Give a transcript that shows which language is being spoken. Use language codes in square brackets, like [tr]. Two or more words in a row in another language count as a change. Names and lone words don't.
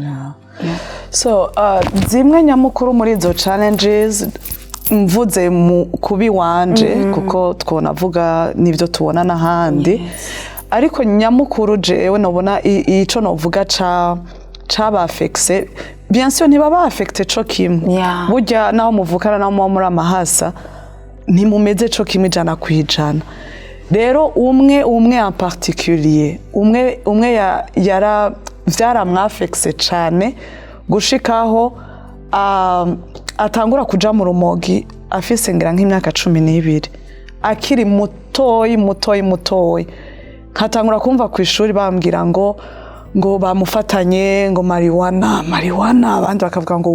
[rn] so zimwe nyamukuru muri izo challenges mvuze kubi wanje kuko twonavuga nivyo tubona n'ahandi ariko nyamukuru jewe nobona ico novuga caba [fr] affecté bien sûr [rn] ntibaba affecté co kimwe burya naho muvukana naho muri amahasa ntimumeze co kimwe ijana kwijana rero umwe [fr] en particulier [rn] umwe yara vyaramwafekse cane gushikaho atangura kuja mu rumogi afise ngira nk'imyaka 12 akiri mutoyi katangura kumva ku ishuri bambwira ngo bamufatanye ngo marijuana abandi bakavuga ngo